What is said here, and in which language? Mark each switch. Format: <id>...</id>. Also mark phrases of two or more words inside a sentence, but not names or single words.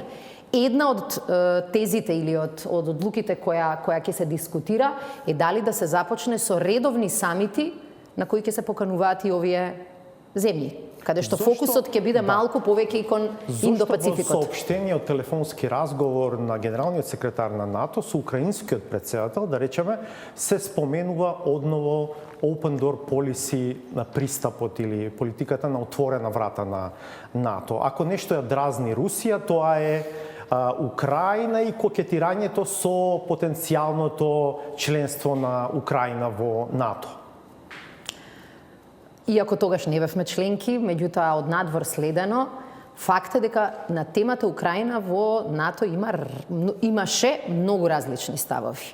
<mk>Една од тезите или од одлуките која ќе се дискутира е дали да се започне со редовни самити на кои ќе се покануваат и овие земји, каде што фокусот ќе биде малку повеќе и кон Индо-Пацификот. Зошто во соопштениот телефонски разговор на генералниот секретар на НАТО со украинскиот претседател, да речеме, се споменува одново</mk> <en>open door policy</en> <mk>на пристапот или политиката на отворена врата на НАТО. Ако нешто ја дразни Русија, тоа е Украина и кокетирањето со потенцијалното членство на Украина во НАТО. Иако тогаш не бевме членки, меѓутоа од надвор следено, факт е дека на темата Украина во НАТО имаше многу различни ставови.</mk>